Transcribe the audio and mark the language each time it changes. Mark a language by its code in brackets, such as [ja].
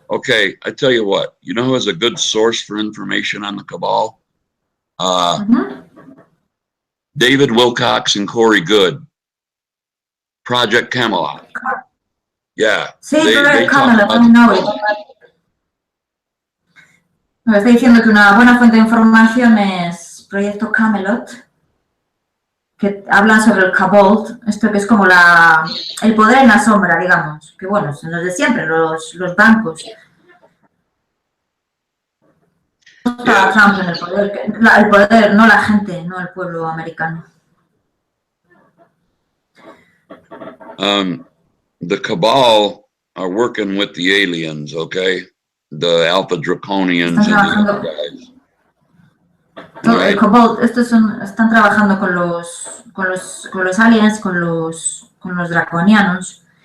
[en] Okay, I tell you what. You know who has a good source for information on the cabal? David Wilcox and Corey Good. Project Camelot. Yeah. Sí, Project Camelot, I know it. [es] Me está diciendo que una buena fuente de información es Proyecto Camelot, que hablan sobre el cabal, esto que es como el poder en la sombra, digamos, que bueno, son los de siempre, los bancos. [en] Yeah. [es] Trump en el poder, no la gente, no el pueblo americano. [en] The cabal are working with the aliens, okay? The Alpha Draconians and the other guys. [es] Right. El cabal, estos están trabajando con los aliens, con los draconianos.